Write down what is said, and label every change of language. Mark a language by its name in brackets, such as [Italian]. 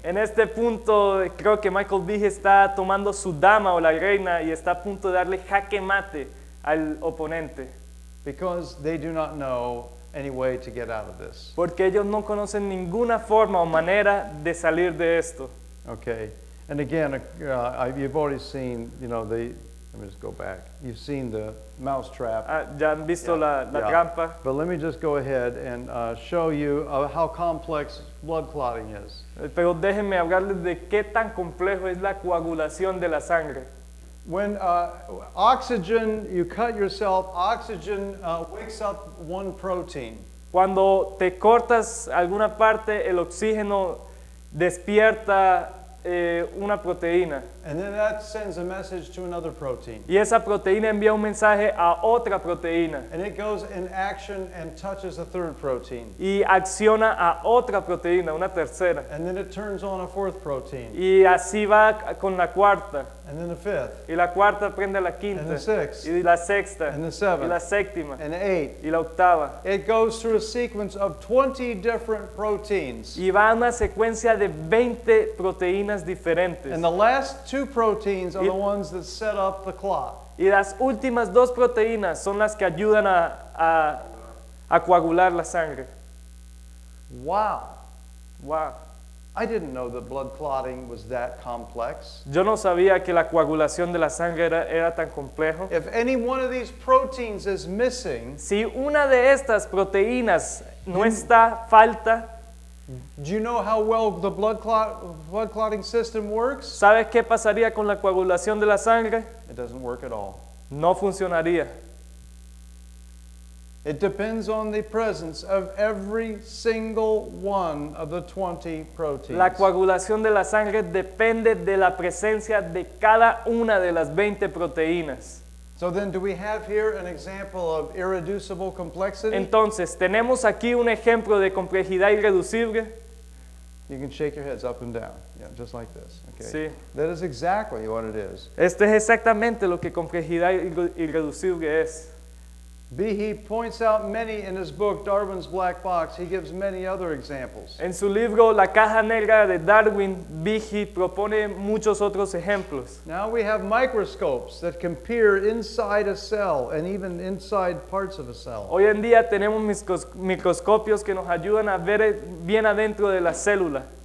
[Spanish] En este punto, creo que Michael Behe está tomando su dama o la reina y está a punto de darle jaque mate al oponente. [English] Because they do not know any way to get out of this. [Spanish] Porque ellos no conocen ninguna forma o manera de salir de esto. [English] Okay. And again, you've already seen, let me just go back. You've seen the mousetrap. [Spanish] Ya han visto la trampa. [English] But let me just go ahead and show you how complex blood clotting is. [Spanish] Pero déjenme hablarles de qué tan complejo es la coagulación de la sangre. [English] When oxygen, you cut yourself, oxygen wakes up one protein. [Spanish] Cuando te cortas alguna parte, el oxígeno despierta una proteína. [English] And then that sends a message to another protein. [Spanish] Y esa proteína envía un mensaje a otra proteína. [English] And it goes in action and touches a third protein. [Spanish] Y acciona a otra proteína, una tercera. [English] And then it turns on a fourth protein. [Spanish] Y así va con la cuarta. [English] And then the fifth. [Spanish] Y la cuarta prende la quinta. [English] And the sixth. [Spanish] Y la sexta. [English] And the seventh. [Spanish] Y la séptima. [English] And the eighth. [Spanish] Y la octava. [English] It goes through a sequence of 20 different proteins. [Spanish] Y va a una secuencia de 20 proteínas diferentes. [English] And the last two proteins are the ones that set up the clot. [Spanish] Y las últimas dos proteínas son las que ayudan a coagular la sangre. [English] Wow. Wow. I didn't know that blood clotting was that complex. [Spanish] Yo no sabía que la coagulación de la sangre era tan complejo. [English] If any one of these proteins is missing, [Spanish] Si una de estas proteínas no está falta, [English] do you know how well the blood clotting system works? [Spanish] ¿sabes qué pasaría con la coagulación de la sangre? [English] It doesn't work at all. [Spanish] No funcionaría. [English] It depends on the presence of every single one of the 20 proteins. [Spanish] La coagulación de la sangre depende de la presencia de cada una de las 20 proteínas. [English] So then do we have here an example of irreducible complexity? [Spanish] Entonces, tenemos aquí un ejemplo de complejidad irreducible. [English] You can shake your heads up and down. Yeah, just like this. Okay. [Spanish] Sí. [English] That is exactly what it is. [Spanish] Esto es exactamente lo que complejidad irreducible es. [English] Behe points out many in his book, Darwin's Black Box. He gives many other examples. [Spanish] En su libro La caja negra de Darwin, Behe propone muchos otros ejemplos. [English] Now we have microscopes that can peer inside a cell and even inside parts of a cell. [Spanish] Hoy en día tenemos microscopios que nos ayudan a ver bien adentro de la célula.